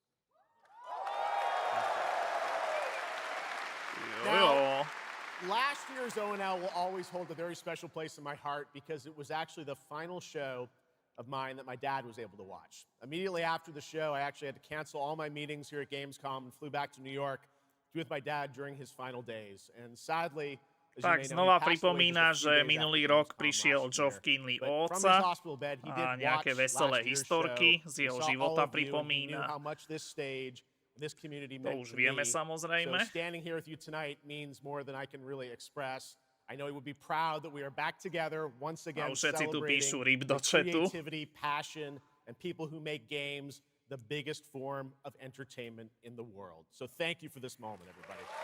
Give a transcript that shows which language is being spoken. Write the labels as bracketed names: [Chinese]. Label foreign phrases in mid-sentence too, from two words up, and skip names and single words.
[English] Now, last year's ONL will always hold a very special place in my heart because it was actually the final show of mine that my dad was able to watch. Immediately after the show, I actually had to cancel all my meetings here at Gamescom and flew back to New York to be with my dad during his final days. And sadly, [Slovak] tak znova pripomína, že minulý rok prišiel Geoff Keighley o otca a nejaké veselé historky z jeho života pripomína. To už vieme samozrejme. A už všetci tu píšu ryb do chatu. [English] The biggest form of entertainment in the world. So thank you for this moment, everybody.